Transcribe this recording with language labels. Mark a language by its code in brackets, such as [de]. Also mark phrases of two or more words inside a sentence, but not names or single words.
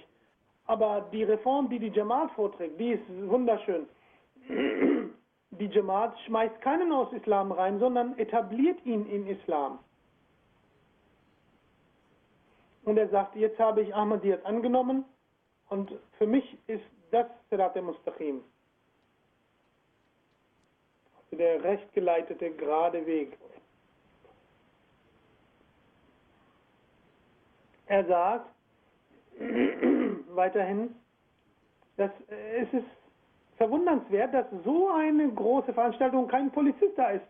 [de] Aber die Reform, die Jamaat vorträgt, die ist wunderschön. Die Jamaat schmeißt keinen aus Islam rein, sondern etabliert ihn in Islam. Und er sagt, jetzt habe ich Ahmadiyyat angenommen, und für mich ist das [ar] Sirat al-Mustaqim. [de] Der rechtgeleitete, gerade Weg. Er sagt weiterhin, dass es ist verwundernswert, dass so eine große Veranstaltung kein Polizist da ist.